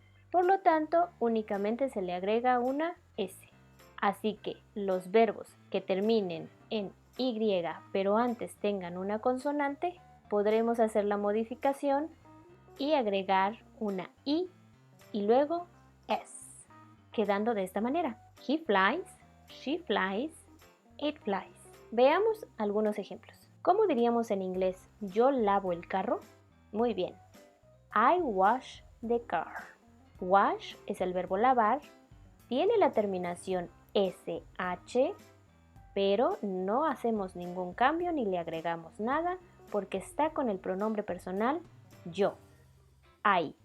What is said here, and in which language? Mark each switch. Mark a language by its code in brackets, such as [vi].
[es] Por lo tanto, únicamente se le agrega una S. Así que los verbos que terminen en Y, pero antes tengan una consonante, podremos hacer la modificación y agregar una I y luego S, quedando de esta manera. [en] He flies, she flies, it flies. [es] Veamos algunos ejemplos. ¿Cómo diríamos en inglés yo lavo el carro? Muy bien. [en] I wash the car. [es] Wash es el verbo lavar, tiene la terminación SH, pero no hacemos ningún cambio ni le agregamos nada porque está con el pronombre personal yo. I.